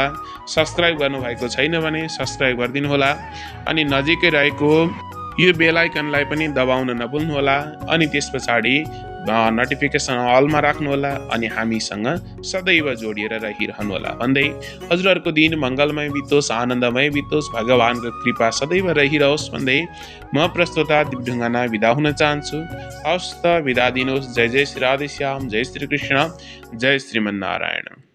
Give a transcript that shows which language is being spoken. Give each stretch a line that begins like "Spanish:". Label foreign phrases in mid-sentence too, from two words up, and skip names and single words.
Nepali: सब्स्क्राइब गर्नुभएको छैन भने सब्स्क्राइब गरिदिनुहोला अनि नजिकै रहेको यो बेल आइकनलाई पनि दबाउन नभुल्नुहोला अनि त्यस पछाडि नोटिफिकेसन अलमा राख्नुहोला अनि हामीसँग सदैव जोडिएर रहिरहनुहोला भन्दै हजुरहरूको दिन मङ्गलमय बितोस्, आनन्दमय बितोस्, भगवानको कृपा सदैव रहिरहोस् भन्दै म प्रस्तोता दिपढुङ्गाना बिदा हुन चाहन्छु। हवस् त, बिदा दिनुहोस्। जय जय श्री राधेश्याम। जय श्री कृष्ण। जय श्रीमन्नारायण।